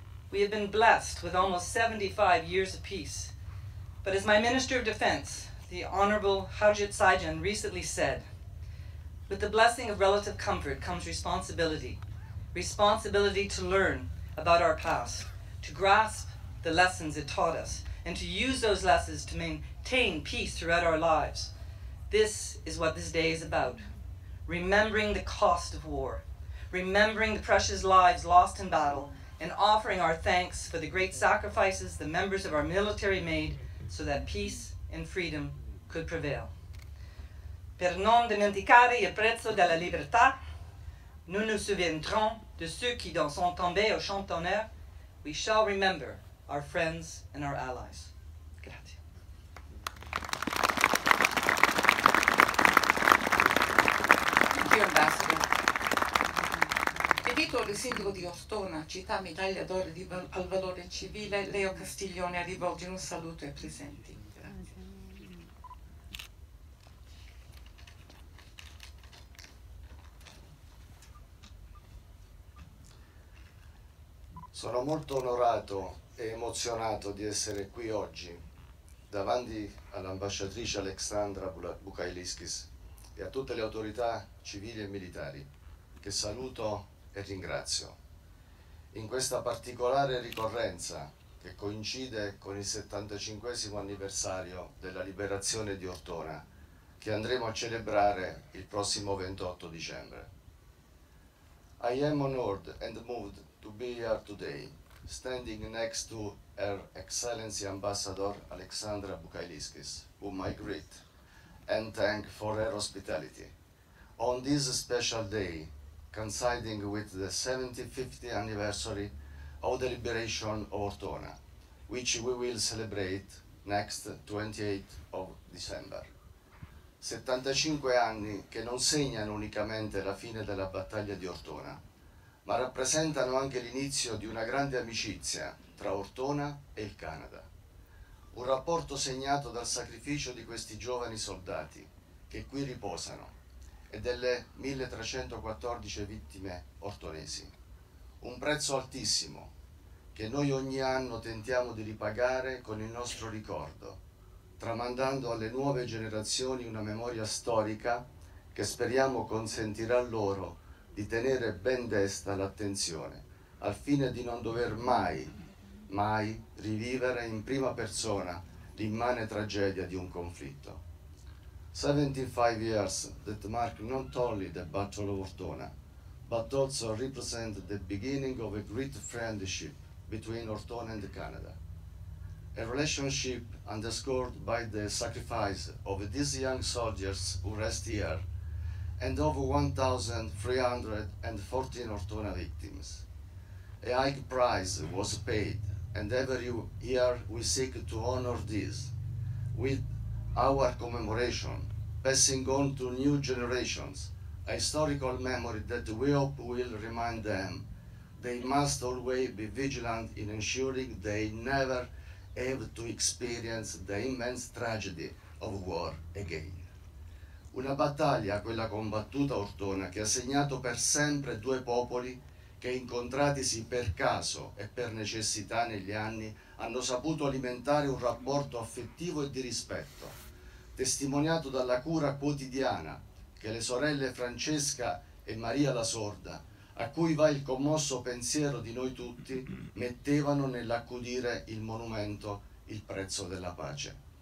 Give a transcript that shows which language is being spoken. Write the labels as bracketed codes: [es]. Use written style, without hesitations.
[en] We have been blessed with almost 75 years of peace. But as my Minister of Defense, the Honorable Harjit Sajjan, recently said, with the blessing of relative comfort comes responsibility. Responsibility to learn about our past, to grasp the lessons it taught us, and to use those lessons to maintain peace throughout our lives. This is what this day is about. Remembering the cost of war, remembering the precious lives lost in battle, and offering our thanks for the great sacrifices the members of our military made so that peace and freedom could prevail. [it] Per non dimenticare il prezzo della libertà, [fr] nous nous souviendrons de ceux qui sont tombés au champ d'honneur. [en] We shall remember our friends and our allies. [it] Grazie. [en] Thank you, Ambassador. [it] Invito il sindaco di Ortona, città medaglia d'oro al valore civile, Leo Castiglione, a rivolgere un saluto ai presenti. Grazie. Sono molto onorato e emozionato di essere qui oggi davanti all'ambasciatrice Alexandra Bukailiskis e a tutte le autorità civili e militari, che saluto e ringrazio. In questa particolare ricorrenza, che coincide con il 75° anniversario della liberazione di Ortona, che andremo a celebrare il prossimo 28 dicembre. [en] I am honored and moved to be here today, standing next to Her Excellency Ambassador Alexandra Bukailiskis, whom I greet and thank for her hospitality. On this special day, coinciding with the 75th anniversary of the liberation of Ortona, which we will celebrate next 28th of December. [it] 75 anni che non segnano unicamente la fine della battaglia di Ortona, ma rappresentano anche l'inizio di una grande amicizia tra Ortona e il Canada. Un rapporto segnato dal sacrificio di questi giovani soldati che qui riposano e delle 1314 vittime ortonesi. Un prezzo altissimo che noi ogni anno tentiamo di ripagare con il nostro ricordo, tramandando alle nuove generazioni una memoria storica che speriamo consentirà loro di tenere ben desta l'attenzione, al fine di non dover mai rivivere in prima persona l'immane tragedia di un conflitto. [en] 75 years that mark not only the Battle of Ortona, but also represent the beginning of a great friendship between Ortona and Canada. A relationship underscored by the sacrifice of these young soldiers who rest here and of 1,314 Ortona victims. A high price was paid, and every year we seek to honor this with our commemoration, passing on to new generations a historical memory that we hope will remind them they must always be vigilant in ensuring they never have to experience the immense tragedy of war again. [it] Una battaglia, quella combattuta a Ortona, che ha segnato per sempre due popoli che, incontratisi per caso e per necessità negli anni, hanno saputo alimentare un rapporto affettivo e di rispetto, testimoniato dalla cura quotidiana che le sorelle Francesca e Maria la Sorda, a cui va il commosso pensiero di noi tutti, mettevano nell'accudire il monumento Il prezzo della pace.